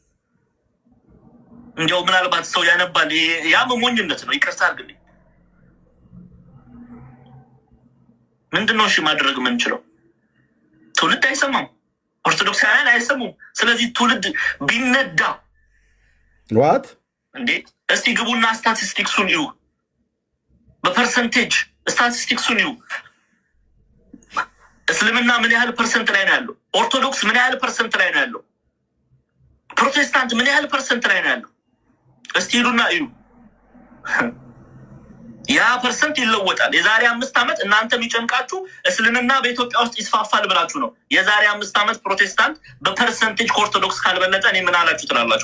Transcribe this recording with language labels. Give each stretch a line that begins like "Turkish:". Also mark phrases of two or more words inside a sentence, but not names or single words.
Amharic: እንዲያው ምናልባት ሰው ያነባል፣ ያ ሞኝነት ነው። ይቅርታ አድርግልኝ። ምንድነው እሺ ማድረግ የምንችለው? ትውልድ አይሰማም፣ ኦርቶዶክሳውያን አይሰሙም። ስለዚህ ትውልድ ቢነዳ ዋት እንዴ! እስቲ ግቡና ስታቲስቲክሱን እዩ፣ በፐርሰንቴጅ ስታቲስቲክሱን እዩ። እስልምና ምን ያህል ፐርሰንት ላይ ነው ያለው? ኦርቶዶክስ ምን ያህል ፐርሰንት ላይ ነው ያለው? ፕሮቴስታንት ምን ያህል ፐርሰንት ላይ ነው ያለው? እስቲ ሂዱና እዩ። ያ ፐርሰንት ይለወጣል። የዛሬ 5 ዓመት እናንተ የሚጨንቃችሁ እስልምና በኢትዮጵያ ውስጥ ይስፋፋል ብላችሁ ነው። የዛሬ 5 ዓመት ፕሮቴስታንት በፐርሰንቴጅ ከኦርቶዶክስ ካልበለጠ እኔ ምን አላችሁ ትላላችሁ?